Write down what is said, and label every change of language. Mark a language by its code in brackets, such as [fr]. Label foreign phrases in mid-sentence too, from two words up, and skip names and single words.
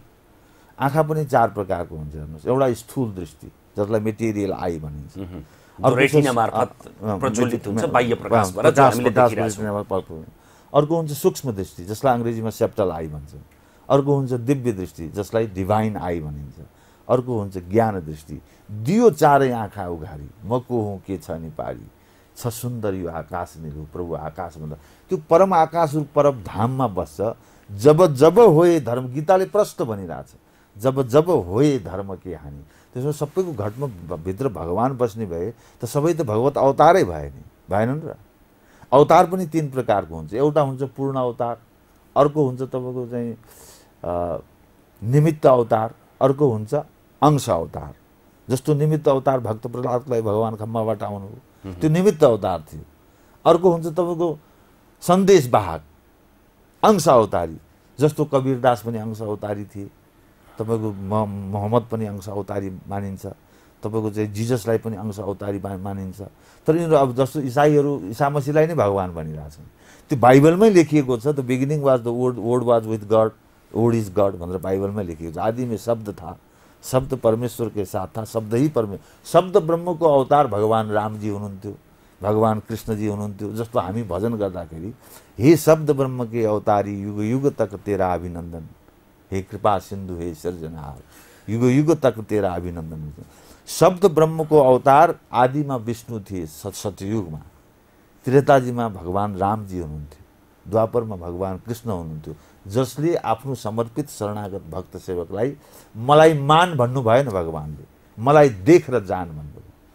[ne] आँखा पनि चार प्रकारको हुन्छ हेर्नुहोस्। एउटा स्थूल दृष्टि जसलाई [en] material eye [ne] भनिन्छ, अर्को हुन्छ सूक्ष्म दृष्टि जसलाई अङ्ग्रेजीमा [en] septal eye [ne] भन्छन्, अर्को हुन्छ दिव्य दृष्टि जसलाई [en] divine eye [ne] भनिन्छ, अर्को हुन्छ ज्ञान दृष्टि। दियो चारै आँखा उघारी मको हुँ के छ नि पारी, छ सुन्दर यो आकाश निलु प्रभु आकाश भन्दा। त्यो परम आकाश रूप परम धाममा बस्छ। [hi] जब जब होए धर्म, [ne] गीताले प्रष्ट भनिरहेछ, [hi] जब जब होए धर्म के हानि। [ne] त्यसमा सबैको घटमा भित्र भगवान् बस्ने भए त सबै त भगवत अवतारै भए नि, भएनन् र? अवतार पनि तीन प्रकारको हुन्छ। एउटा हुन्छ पूर्ण अवतार, अर्को हुन्छ तपाईँको चाहिँ निमित्त अवतार, अर्को हुन्छ अंश अवतार। जस्तो निमित्त अवतार भक्त प्रहलादलाई भगवान् खम्बाबाट आउनुभयो, त्यो निमित्त अवतार थियो। अर्को हुन्छ तपाईँको सन्देशवाहक अंश अवतारी, जस्तो कबीरदास पनि अंश अवतारी थिए। तपाईँको मोहम्मद पनि अंश अवतारी मानिन्छ। तपाईँको चाहिँ जिजसलाई पनि अंश अवतारी मानिन्छ। तर यिनीहरू अब जस्तो इसाईहरू ईसा मसीहलाई नै भगवान् भनिरहेछन्। त्यो बाइबलमै लेखिएको छ। [en] the beginning was the word was with God, word is God [ne] भनेर बाइबलमै लेखिएको छ। [hi] आदि में शब्द था, शब्द परमेश्वर के साथ था, शब्द ही [ne] शब्द ब्रह्मको अवतार भगवान् रामजी हुनुहुन्थ्यो, भगवान् कृष्णजी हुनुहुन्थ्यो। जस्तो हामी भजन गर्दाखेरि [hi] हे शब्द ब्रह्म के अवतारी युग युग तक तेरा अभिनन्दन, हे कृपा सिन्धु हे सृजनहार, युग युग तक तेरा अभिनन्दन। [ne] शब्द ब्रह्मको अवतार आदिमा विष्णु थिए सतयुगमा, त्रेताजीमा भगवान् रामजी हुनुहुन्थ्यो, द्वापरमा भगवान् कृष्ण हुनुहुन्थ्यो, जसले आफ्नो समर्पित शरणागत भक्त सेवकलाई मलाई मान भन्नु भएन भगवान्ले, मलाई देख र जान भन्नुभयो।